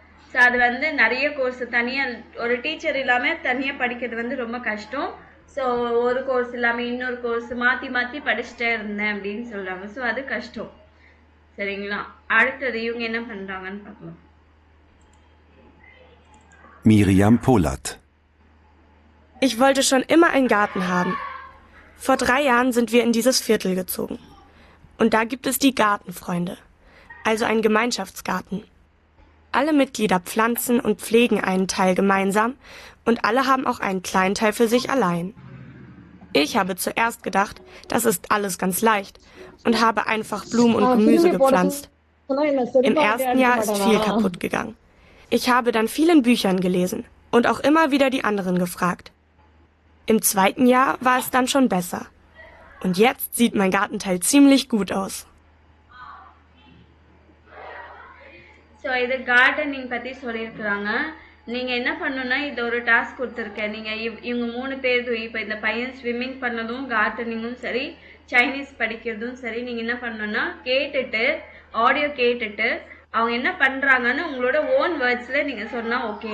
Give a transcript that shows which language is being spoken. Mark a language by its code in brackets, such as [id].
[ta] So அது வந்து நிறைய கோர்ஸ் தனியா, ஒரு டீச்சர் இல்லாம தனியா படிக்கிறது வந்து ரொம்ப கஷ்டம். ஸோ ஒரு கோர்ஸ் இல்லாமல் இன்னொரு கோர்ஸ் மாற்றி மாற்றி படிச்சுட்டே இருந்தேன் அப்படின்னு சொல்கிறாங்க. ஸோ அது கஷ்டம். சரிங்களா? அடுத்தது இவங்க என்ன பண்ணுறாங்கன்னு பார்க்கலாம். [de] Miriam Polat. Ich wollte schon immer einen Garten haben. Vor 3 Jahren sind wir in dieses Viertel gezogen. Und da gibt es die Gartenfreunde, also einen Gemeinschaftsgarten. Alle Mitglieder pflanzen und pflegen einen Teil gemeinsam und alle haben auch einen kleinen Teil für sich allein. Ich habe zuerst gedacht, das ist alles ganz leicht und habe einfach Blumen und Gemüse gepflanzt. Im ersten Jahr ist viel kaputt gegangen. Ich habe dann viel in Büchern gelesen und auch immer wieder die anderen gefragt. Im 2. Jahr war es dann schon besser. Und jetzt sieht mein Gartenteil ziemlich gut aus. [ta] So இது gardening பற்றி சொல்லியிருக்கிறாங்க. நீங்கள் என்ன பண்ணணும்னா, இது ஒரு task கொடுத்துருக்கேன். நீங்கள் இவங்க 3 பேர், இப்போ இந்த பையன் ஸ்விம்மிங் பண்ணதும் கார்டனிங்கும் சரி, சைனீஸ் படிக்கிறதும் சரி, நீங்கள் என்ன பண்ணணும்னா கேட்டுட்டு, ஆடியோ கேட்டுட்டு அவங்க என்ன பண்ணுறாங்கன்னு உங்களோட ஓன் வேர்ட்ஸில் நீங்கள் சொன்னால் ஓகே.